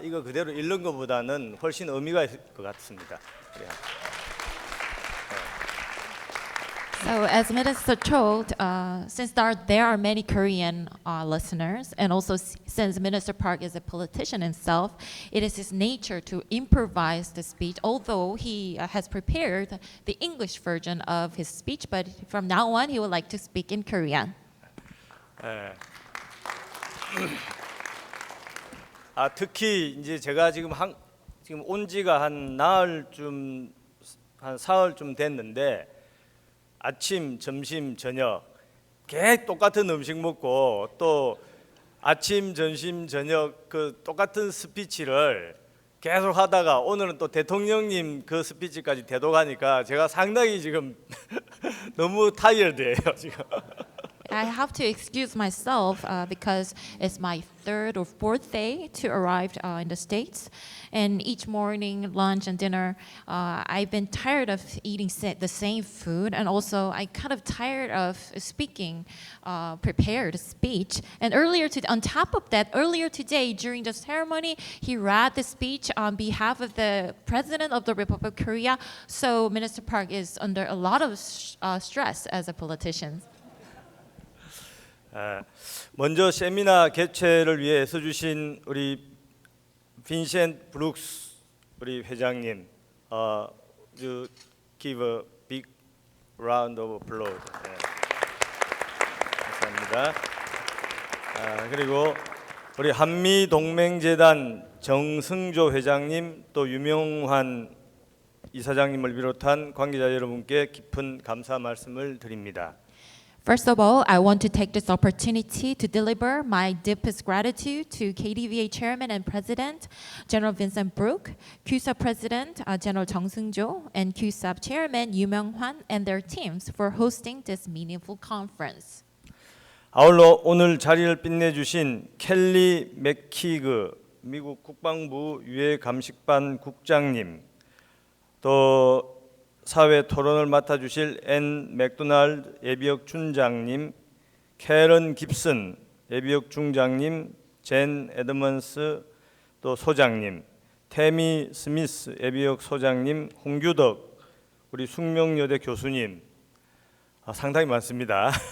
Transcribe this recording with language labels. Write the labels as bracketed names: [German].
[Korean] 이거 그대로 읽는 것보다는 훨씬 의미가 있을 것 같습니다. 그래요. [English] So, as Minister told, since there are many Korean listeners, and also since Minister Park is a politician himself, it is his nature to improvise the speech, although he has prepared the English version of his speech, but from now on, he would like to speak in Korean. [Korean] 특히 이제 제가 지금 온 지가 한 나흘쯤, 한 사흘쯤 됐는데, 아침, 점심, 저녁 계속 똑같은 음식 먹고 또 아침, 점심, 저녁 그 똑같은 스피치를 계속 하다가 오늘은 또 대통령님 그 스피치까지 대독하니까 제가 상당히 지금 너무 타이어드예요 지금. [English] I have to excuse myself because it's my third or fourth day to arrive in the States. And each morning, lunch and dinner, I've been tired of eating the same food. And also, I'm kind of tired of speaking prepared speech. And on top of that, earlier today, during the ceremony, he read the speech on behalf of the President of the Republic of Korea. So Minister Park is under a lot of stress as a politician. [Korean] 먼저 세미나 개최를 위해 애써주신 우리 빈센트 브룩스 우리 회장님, [English] you give a big round of applause. [Korean] 네. 감사합니다. 그리고 우리 한미동맹재단 정승조 회장님 또 유명한 이사장님을 비롯한 관계자 여러분께 깊은 감사 말씀을 드립니다. [English] First of all, I want to take this opportunity to deliver my deepest gratitude to KDVA Chairman and President, General Vincent Brook, KUSAF President, General Jung Seung, and KUSAF Chairman Yu Myung-hwan and their teams for hosting this meaningful conference. [Korean] 아울러 오늘 자리를 빛내주신 켈리 맥키그 미국 국방부 유해감식반 국장님, 또 사회 토론을 맡아주실 앤 맥도날드 예비역 준장님, 캐런 깁슨 예비역 중장님, 젠 에드먼스 또 소장님, 태미 스미스 예비역 소장님, 홍규덕 우리 숙명여대 교수님, 상당히 많습니다.